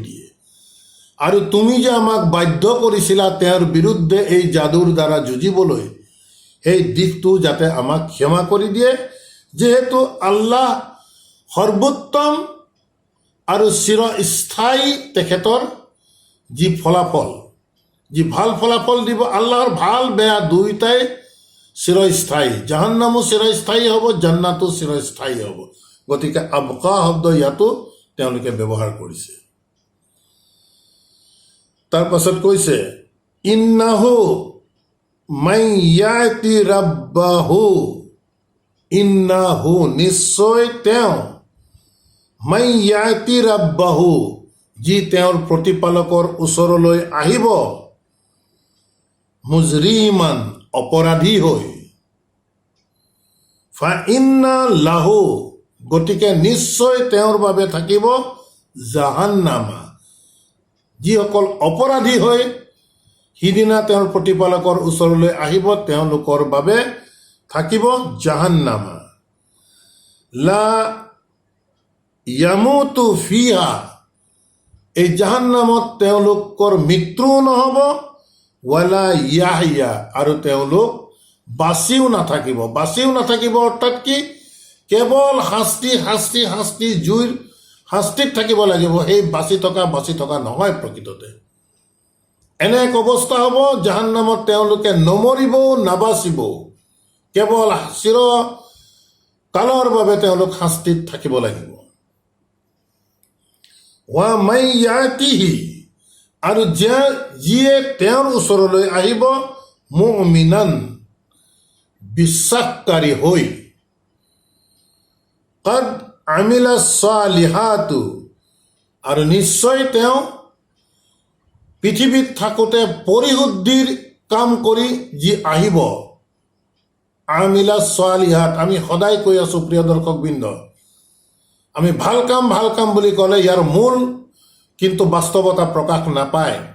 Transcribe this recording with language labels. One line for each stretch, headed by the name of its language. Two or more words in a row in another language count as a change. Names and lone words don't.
Assamese: দিয়ে, আৰু তুমি যে আমাক বাধ্য কৰিছিলা তেওঁৰ বিৰুদ্ধে এই যাদুৰ দ্বাৰা যুঁজিবলৈ, সেই দিশটো যাতে আমাক ক্ষমা কৰি দিয়ে, যিহেতু আল্লাহ সৰ্বোত্তম আৰু চিৰস্থায়ী, তেখেতৰ যি ফলাফল, যি ভাল ফলাফল দিব, আল্লাহৰ ভাল বেয়া দুয়োটাই চিৰস্থায়ী, জাহান্নামো চিৰস্থায়ী হ'ব, জান্নাতো চিৰস্থায়ী হ'ব। গতিকে আবকা শব্দ ইয়াতো তেওঁলোকে ব্যৱহাৰ কৰিছে। তাৰ পাছত কৈছে
Arabic: إنه من يأت ربه، إنه,
Assamese: নিশ্চয় তেওঁ,
Arabic: من يأت ربه,
Assamese: যি তেওঁৰ প্ৰতিপালকৰ ওচৰলৈ আহিব, মুজৰিমান, অপৰাধী হৈ,
Arabic: فإن له,
Assamese: গতিকে নিশ্চয় তেওঁৰ বাবে থাকিব জাহান্নামা, যিসকল অপৰাধী হৈ সিদিনা তেওঁৰ প্ৰতিপালকৰ ওচৰলৈ আহিব, তেওঁলোকৰ বাবে থাকিব জাহান্নামা,
Arabic: لا يموت فيها,
Assamese: এই জাহান্নামত তেওঁলোকৰ মৃত্যুও নহ'ব,
Arabic: ولا يحيى,
Assamese: আৰু তেওঁলোক বাচিও নাথাকিব, অৰ্থাৎ কি, কেৱল শাস্তি শাস্তি শাস্তি, জুইৰ শাস্তিত থাকিব লাগিব, সেই বাচি থকা নহয়। প্ৰকৃততে এনে এক অৱস্থা হ'ব, জাহান্নামত তেওঁলোকে নমৰিবও নাবাচিবও, কেৱল চিৰকালৰ বাবে তেওঁলোক শাস্তিত থাকিব লাগিব।
Arabic: ومن يأته,
Assamese: আৰু যিয়ে তেওঁৰ ওচৰলৈ আহিব, মুমিনান বিশ্বাসকারী হই,
Arabic: قد عمل الصالحات
Assamese: আৰু নিশ্চয় তেওঁ পৃথিৱীত থাকোঁতে পৰিশুদ্ধিৰ কাম কৰি যি আহিব।
Arabic: عمل الصالحات
Assamese: আমি সদায় কৈ আছোঁ প্ৰিয় দৰ্শকবৃন্দ, আমি ভাল কাম বুলি ক'লে ইয়াৰ মূল কিন্তু বাস্তৱতা প্ৰকাশ নাপায়।